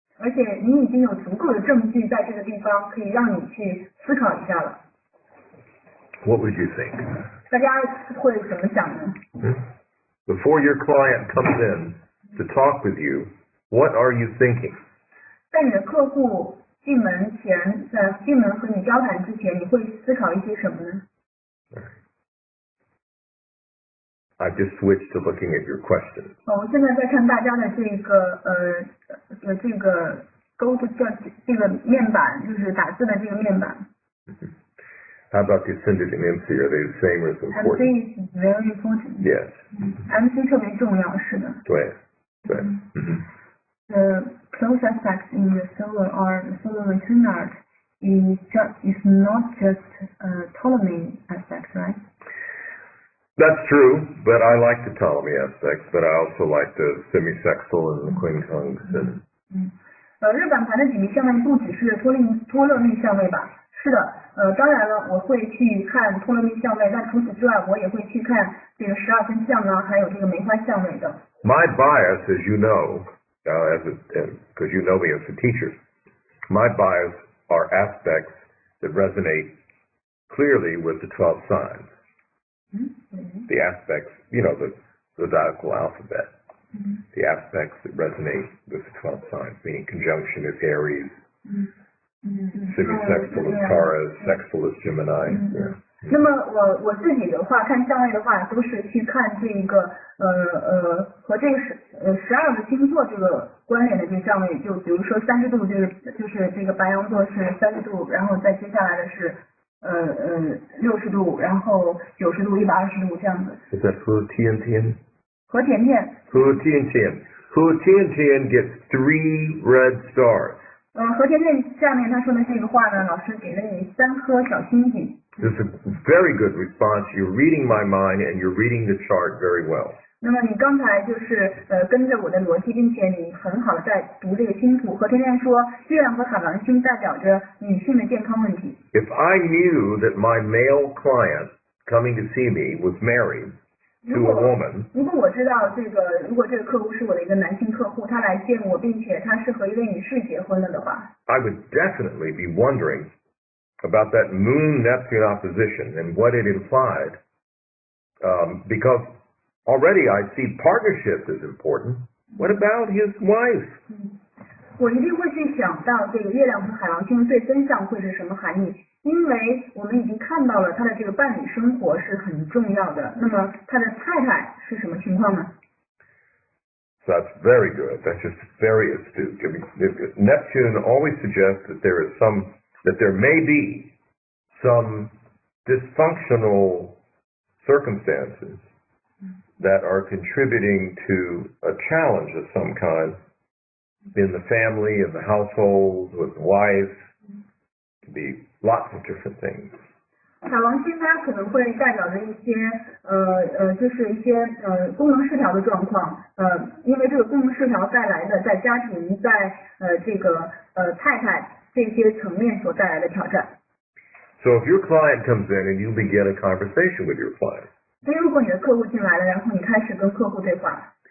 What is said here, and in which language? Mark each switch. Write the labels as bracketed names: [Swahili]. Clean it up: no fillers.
[Chinese] 而且你已经有足够的证据在这个地方可以让你去思考一下了。 [English] What would you think? [Chinese] 大家会怎么想呢？ [English] Before your client comes in to talk with you, what are you thinking? [Chinese] 在你的客户进门和你交谈之前，你会思考一些什么呢？ [English] I've just switched to looking at your question. [Chinese] 我现在在看大家的这个这个这个面板，就是打字的这个面板。 [English] How about the ascendant and MC? Are they the same or is important? MC is very important. Yes. [Chinese] MC 特别重要，是的。对。 [English] The close aspects in the solar or the solar return art is not just Ptolemy aspects, right? That's true, but I like the Ptolemy aspects, but I also like the semisextile and the quincunx and. [Chinese] 日本盘的几名相位不只是托勒密相位吧？是的，当然了，我会去看托勒密相位，但除此之外，我也会去看这个12分相啊，还有这个梅花相位的。 [English] My bias, as you know, because you know me as a teacher, my bias are aspects that resonate clearly with the 12 signs. The aspects, the zodiacal alphabet. The aspects that resonate with the 12 signs, meaning conjunction is Aries, semisextile is Taurus, sextile is Gemini. [Chinese] 那么我自己的话，看相位的话，都是去看这个和这个12个星座这个关联的这个相位，就比如说30度，就是这个白羊座是30度，然后再接下来的是60度，然后90度、120度这样子。 [English] Is that for TNTN? [Chinese] 和甜甜。 [English] For TNTN gets 3 red stars. [Chinese] 和甜甜下面他说的这个话呢，老师给了你3颗小星星。 [English] This is a very good response. You're reading my mind and you're reading the chart very well. [Chinese] 那么你刚才就是跟着我的逻辑，并且你很好的在读这个星图。和甜甜说，月亮和海王星代表着女性的健康问题。 [English] If I knew that my male client coming to see me was married to a woman, [Chinese] 如果我知道如果这个客户是我的一个男性客户，他来见我，并且他是和一位女士结婚了的话， [English] I would definitely be wondering about that Moon-Neptune opposition and what it implied, because already I see partnership is important. What about his wife? [Chinese] 我一定会去想到这个月亮和海王星的对分相会是什么含义，因为我们已经看到了他的这个伴侣生活是很重要的。那么他的太太是什么情况呢？ [English] So that's very good. That's just very astute. Neptune always suggests that there may be some dysfunctional circumstances that are contributing to a challenge of some kind in the family, in the household, with the wife. It could be lots of different things. [Chinese] 海王星它可能会代表着一些就是一些功能失调的状况，因为这个功能失调带来的在家庭在这个太太这些层面所带来的挑战。 [English] So if your client comes in and you begin a conversation with your client, [Chinese] 所以如果你的客户进来了，然后你开始跟客户对话，